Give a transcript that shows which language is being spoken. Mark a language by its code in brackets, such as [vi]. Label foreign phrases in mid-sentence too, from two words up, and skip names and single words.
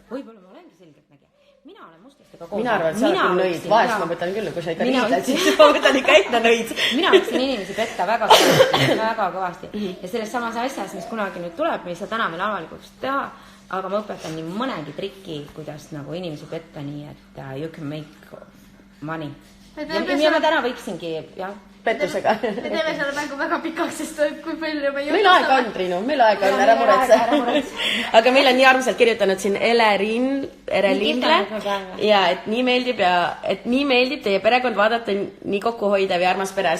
[et] Võib-olla ma olengi selgeltnägija. Mina olen mustlastega koos. Mina arvan, et sa oled küll nõid. Vahest ma võtan küll, kui sa ikka riidad, siis ma võtan ikka ette nõid. Mina võtsin inimesi petta väga kõvasti. Ja selles samas asjas, mis kunagi nüüd tuleb, me ei saa täna veel avalikuks teha, aga ma õpetan nii mõnegi triki, kuidas nagu inimesi petta nii, et [en] you can make money. [et] Ja ma täna võiksingi, jah. Pettusega. Me teeme selle mängu väga pikaks, sest kui palju me meil aega on, Triinu, meil aega on, ära muretse. Aga meil on nii armsalt kirjutanud siin Erelingle ja et nii meeldib teie perekond vaadata nii kokkuhoidev ja armas pere.